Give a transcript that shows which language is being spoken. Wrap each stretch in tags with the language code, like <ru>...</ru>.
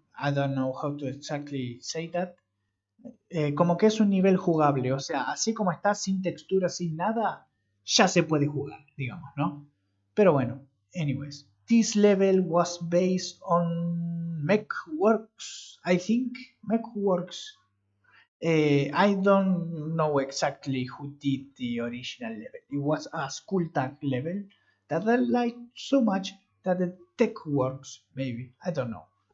<en>I don't know how to exactly say that.</en> <es>Como que es un nivel jugable, o sea, así como está, sin textura, sin nada, ya se puede jugar, digamos, ¿no? Pero bueno,</es> <en>anyways, this level was based on MechWorks, I think. MechWorks. I don't know exactly who did the original level. It was a school tag level that I liked so much that the tech works, maybe. I don't know.</en>